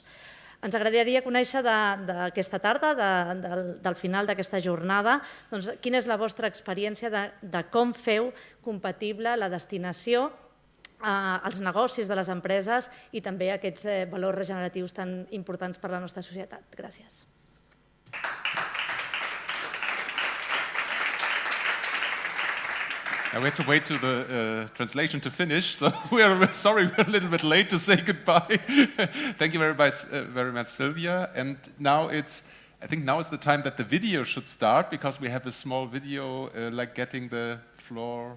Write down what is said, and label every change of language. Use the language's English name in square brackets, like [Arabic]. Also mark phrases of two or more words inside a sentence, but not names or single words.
[Catalan] Ens agradaria conèixer d'aquesta tarda, del final d'aquesta jornada, quina és la vostra experiència de com feu compatible la destinació, els negocis de les empreses i també aquests valors regeneratius tan importants per a la nostra societat. Gràcies. [English] We have to wait to the translation to finish, so we're sorry we're a little bit late to say goodbye. Thank you very much, Silvia. And now I think now is the time that the video should start, because we have a small video like getting the floor.